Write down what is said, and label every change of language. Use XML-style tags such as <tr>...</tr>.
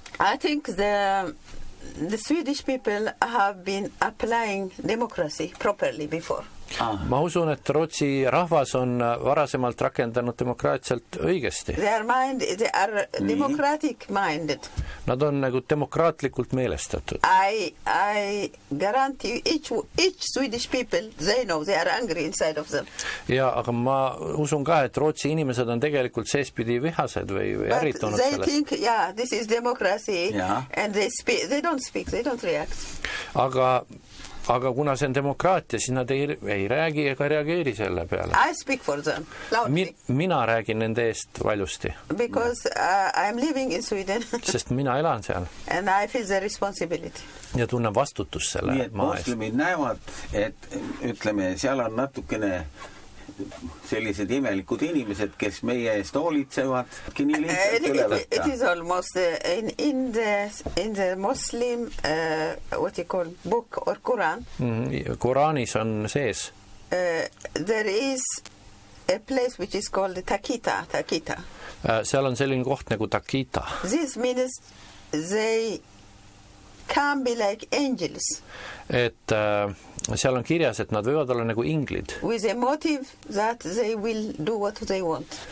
<en>I think the Swedish people have been applying democracy properly before.</en> <et>Ma usun, et Rootsi rahvas on varasemalt rakendanud demokraatselt õigesti.</et> <en>They are democratic minded.</en> <et>Nad on nagu demokraatlikult meelestatud.</et> <en>I guarantee you, each Swedish people, they know they are angry inside of them.</en> <et>Ja, aga ma usun ka, et Rootsi inimesed on tegelikult seespidi vihased või ärritunud sellest.</et> <en>But they think, yeah, this is democracy. Yeah. And they don't speak, they don't react.</en> <et>Aga Aga kuna see on demokraatia, siis nad ei räägi ega reageeri selle peale.</et> <en>I speak for them loudly.</en> <et>Mina räägin nende eest valjusti.</et> <en>Because I'm living in Sweden.</en> <et>Sest mina elan seal.</et> <en>And I feel the responsibility.</en> <et>Ja tunnen vastutus selle maa eest. Muslimid näevad, et ütleme, seal on natukene sellised imelikud inimesed, kes meie eest hoolitsevad.</et> <en>It is almost in the Muslim what you call book or Quran.</en> <et>Quranis on sees.</et> <en>There is a place which is called Taqita.</en> <et>Taqita. Seal on selline koht nagu Taqita.</et> <en>This means they can be like angels.</en> <et>Et seal on kirjas, et nad võivad olla nagu inglid.</et> <en>With a motive that they will do what they want.</en>